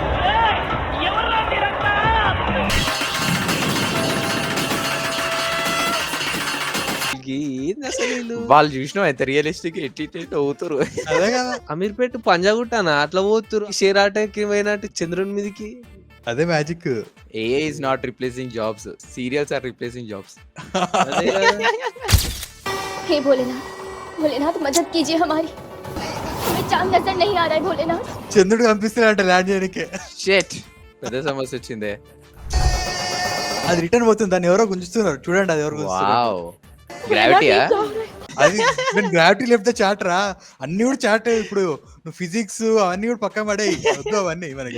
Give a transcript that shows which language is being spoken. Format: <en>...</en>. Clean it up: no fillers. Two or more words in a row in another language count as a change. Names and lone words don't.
<te>వాళ్ళు చూసినావు ఎంత రియలిస్టిక్ ఎట్టి అవుతారు. అదే కదా, అమీర్పేట పంజాగుట్టానా అట్లా పోతురు, షేర్ ఆటకి పోయినట్టు చంద్రుని మీదకి. అదే మ్యాజిక్.</te> <en>AI is not replacing jobs. Serials are replacing jobs.</en> <te>అదే కదా.</te> <hi>हे भोलेनाथ, भोलेनाथ मदद कीजिए हमारी, हमें चांद नजर नहीं आ रहा है भोलेनाथ।</hi> <te>చంద్రుడు కనిపిస్తున్నాడంట ల్యాండ్ చేయడానికి. Shit. పెద్ద సమస్య వచ్చిందే. అది రిటర్న్ పోతుంది, దాన్ని ఎవరో గుంజుతున్నారు చూడండి. అది ఎవరు గుంజుతున్నారు? వావ్. గ్రావిటీయా? అది నేను గ్రావిటీ లేకపోతే చాట్ రా, అన్ని కూడా చాట్. ఇప్పుడు నువ్వు ఫిజిక్స్ అవన్నీ కూడా పక్కన పడే వద్దు అవన్నీ మనకి.</te>